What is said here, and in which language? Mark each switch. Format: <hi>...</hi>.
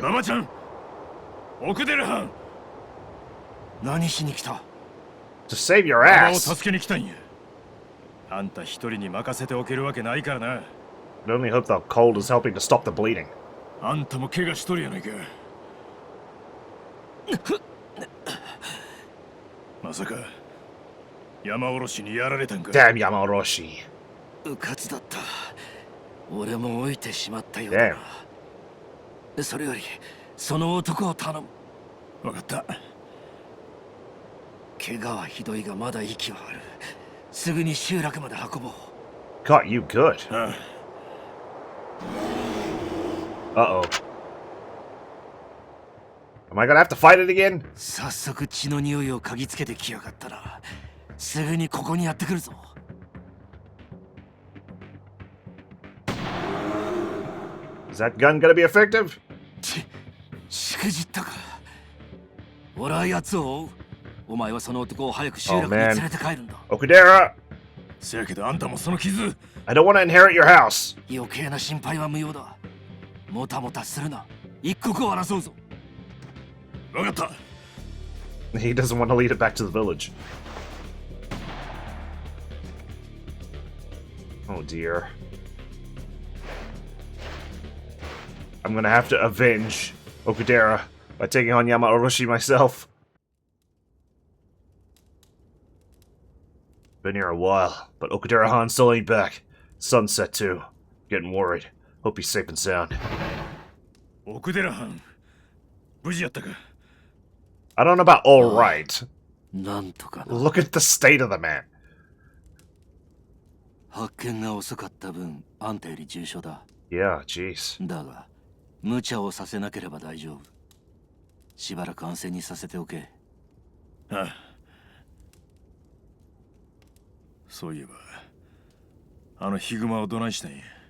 <ja>ママちゃん、奥寺藩。何しに来た？</ja> <en>To save your</en> <ja>山を</ja> <en>ass.</en> <ja>助けに来たんや。あんた一人に任せておけるわけないからな。</ja> <en>I only hope the cold is helping to stop the bleeding.</en> <ja>あんたも怪我しとるやないか。まさか山おろしにやられたんか。</ja> <en>Damn Yamaoroshi.</en> <ja>うかつだった。俺も老いてしまったようだな。それよりその男を頼む。わかった。怪我はひどいがまだ息はある。すぐに集落まで運ぼう。</ja> <en>Got you good.</en> <ja>ああ</ja> <en>Uh-oh. Am I gonna have to fight it again?</en> <ja>早速血の匂いを嗅ぎつけてきやがったな。すぐにここにやってくるぞ。</ja> <en>Is that gun gonna be effective?</en> <ja>しくじったか。俺は奴を追う。お前はその男を早く集落に連れて帰るんだ。</ja> <en>Okudera,</en> <ja>せやけどあんたもその傷。</ja> <en>I don't want to inherit your house.</en> <ja>余計な心配は無用だ。もたもたするな。一刻を争うぞ。わかった。</ja> <en>He doesn't want to lead it back to the village. Oh dear. I'm gonna have to avenge Okudera by taking on Yamaoroshi myself. Been here a while, but Okudera-han still ain't back. Sunset too. Getting worried. Hope he's safe and sound.</en> <ja>奥寺藩無事やったか。</ja> <en>I don't know about alright.</en> <ja>なんとかな。</ja> <en>Look at the state of the man.</en> <ja>発見が遅かった分、あんたより重症だ。</ja> <en>Yeah, jeez.</en> <ja>だが、無茶をさせなければ大丈夫。しばらく安静にさせておけ。ああ。そういえば、あのヒグマをどないしたんや。</ja>